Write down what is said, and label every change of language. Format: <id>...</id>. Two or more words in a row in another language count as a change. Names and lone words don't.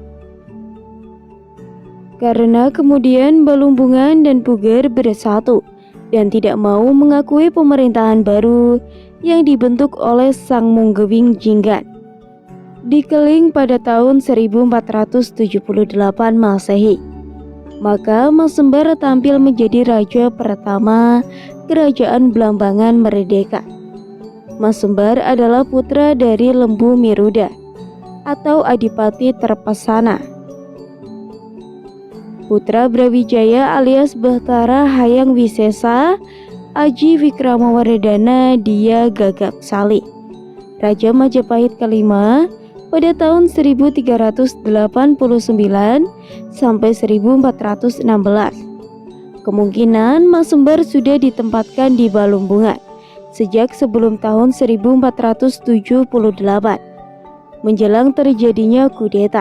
<id>Karena kemudian Balumbungan dan Puger bersatu dan tidak mau mengakui pemerintahan baru yang dibentuk oleh Sang Munggewing Jinggan di Keling pada tahun 1478 Masehi. Maka Masembar tampil menjadi raja pertama kerajaan Blambangan merdeka. Masembar adalah putra dari Lembu Miruda atau Adipati Terpesana, putra Brawijaya alias Bahtara Hayang Wisesa Aji Wikramawardhana Dia Gagap Sali, Raja Majapahit kelima pada tahun 1389 sampai 1416. Kemungkinan Masembar sudah ditempatkan di Balumbungan sejak sebelum tahun 1478 menjelang terjadinya kudeta.</id>